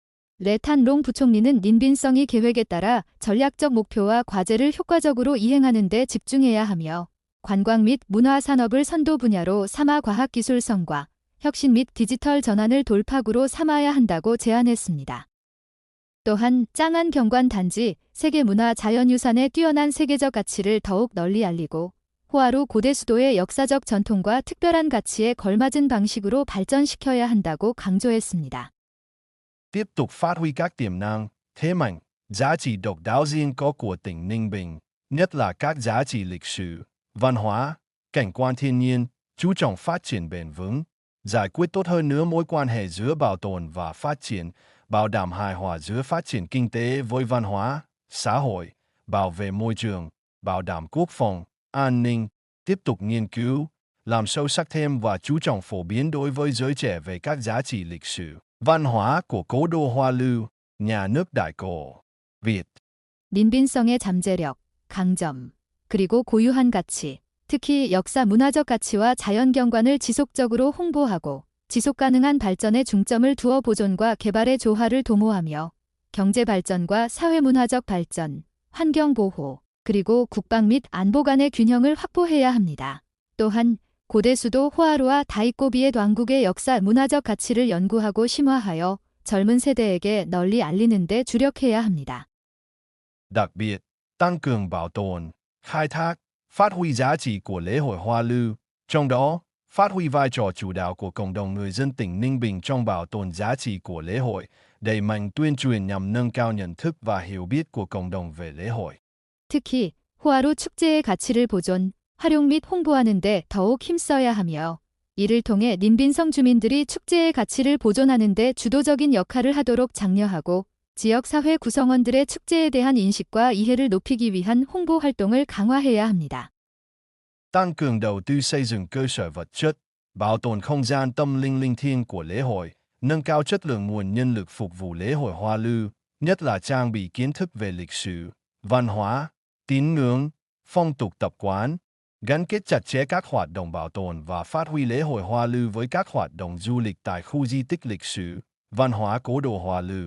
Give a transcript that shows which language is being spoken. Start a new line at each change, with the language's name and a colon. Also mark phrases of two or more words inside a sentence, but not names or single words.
Korean: 레탄롱 부총리는 닌빈성이 계획에 따라 전략적 목표와 과제를 효과적으로 이행하는 데 집중해야 하며 관광 및 문화 산업을 선도 분야로 삼아 과학기술성과 혁신 및 디지털 전환을 돌파구로 삼아야 한다고 제안했습니다. 또한 짱안 경관단지 세계문화 자연유산의 뛰어난 세계적 가치를 더욱 널리 알리고 호하루 고대 수도의 역사적 전통과 특별한 가치에 걸맞은 방식으로 발전시켜야 한다고 강조했습니다.
Vietnamese: Tiếp tục phát huy các tiềm năng, thế mạnh, giá trị độc đáo riêng có của tỉnh Ninh Bình, nhất là các giá trị lịch sử, văn hóa, cảnh quan thiên nhiên, chú trọng phát triển bền vững, giải quyết tốt hơn nữa mối quan hệ giữa bảo tồn và phát triển, bảo đảm hài hòa giữa phát triển kinh tế với văn hóa, xã hội, bảo vệ môi trường, bảo đảm quốc phòng, an ninh, tiếp tục nghiên cứu, làm sâu sắc thêm và chú trọng phổ biến đối với giới trẻ về các giá trị lịch sử, văn hóa của cố đô Hoa Lư, nhà nước Đại cổ Việt.
Korean: 닌빈성의 잠재력, 강점, 그리고 고유한 가치, 특히 역사 문화적 가치와 자연경관을 지속적으로 홍보하고 지속가능한 발전에 중점을 두어 보존과 개발의 조화를 도모하며 경제 발전과 사회문화적 발전, 환경보호, 그리고 국방 및 안보 간의 균형을 확보해야 합니다. 또한 고대 수도 호하루와 다이꼬비의 왕국의 역사 문화적 가치를 연구하고 심화하여 젊은 세대에게 널리 알리는 데 주력해야 합니다.
Vietnamese: Đặc biệt, tăng cường bảo tồn, khai thác, phát huy giá trị của lễ hội Hoa Lư, trong đó, phát huy vai trò chủ đạo của cộng đồng người dân tỉnh Ninh Bình trong bảo tồn giá trị của lễ hội, đẩy mạnh tuyên truyền nhằm nâng cao nhận thức và hiểu biết của cộng đồng về lễ hội.
Korean: 특히 호하루 축제의 가치를 보존, 활용 및 홍보하는 데 더욱 힘써야 하며 이를 통해 닌빈성 주민들이 축제의 가치를 보존하는 데 주도적인 역할을 하도록 장려하고 지역사회 구성원들의 축제에 대한 인식과 이해를 높이기 위한 홍보 활동을 강화해야 합니다.
Vietnamese: Tăng cường đầu tư xây dựng cơ sở vật chất, bảo tồn không gian tâm linh linh thiêng của lễ hội, nâng cao chất lượng nguồn nhân lực phục vụ lễ hội Hoa Lư, nhất là trang bị kiến thức về lịch sử, văn hóa, tín ngưỡng, phong tục tập quán, gắn kết chặt chẽ các hoạt động bảo tồn và phát huy lễ hội Hoa Lư với các hoạt động du lịch tại khu di tích lịch sử, văn hóa cố đô Hoa Lư.